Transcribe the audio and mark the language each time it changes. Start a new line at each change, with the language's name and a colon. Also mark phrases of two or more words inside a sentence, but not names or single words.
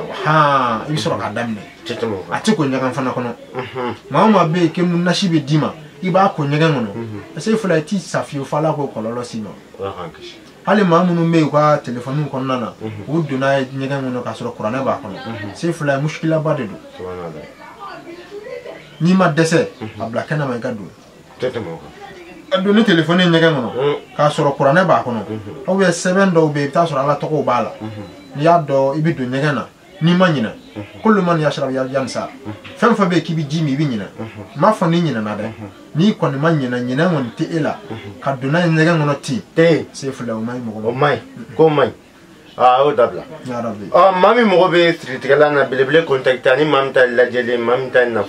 Bambara: i bɛ sɔrɔ k'a daminɛ a tɛ ko ɲɛgɛn fana kɔnɔ maa o maa bɛ yen k'e nasi bɛ d'i ma i b'a ko ɲɛgɛn kɔnɔ Sefulahi i t'i sa fiyewu fɔ ala k'o kɔlɔlɔ s'i ma hali maa minnu bɛ yen u ka téléphone kɔnɔna na u donna ɲɛgɛn kɔnɔ k'a sɔrɔ kuranɛ b'a kɔnɔ Sefulahi muskilaba de don n'i ma dɛsɛ a bila kɛnɛma i ka don a don ni téléphone ye ɲɛgɛn kɔnɔ k'a sɔrɔ kuranɛ b'a kɔnɔ
French: ou bien
Bambara: sɛbɛn dɔw bɛ yen i bɛ taa sɔrɔ ala tɔgɔw b'a la n'i y'a dɔn i bɛ don ɲɛgɛn na n'i ma ɲinɛ
Arabic: كل من يشرب ينسى
Bambara: fɛn fɛn bɛ yen k'i bɛ ji min i bɛ ɲinɛ n m'a fɔ n'i ɲinɛna dɛ n'i kɔni ma ɲinɛ kɔni tɛ e la ka donna ɲɛgɛn kɔnɔ ten Sefulahi o ma ɲi mɔgɔ ma o ma ɲi k'o ma ɲi o dabila maa min mɔgɔ bɛ siritigɛlan na belebele contacter ni maa min ta lajɛlen maa min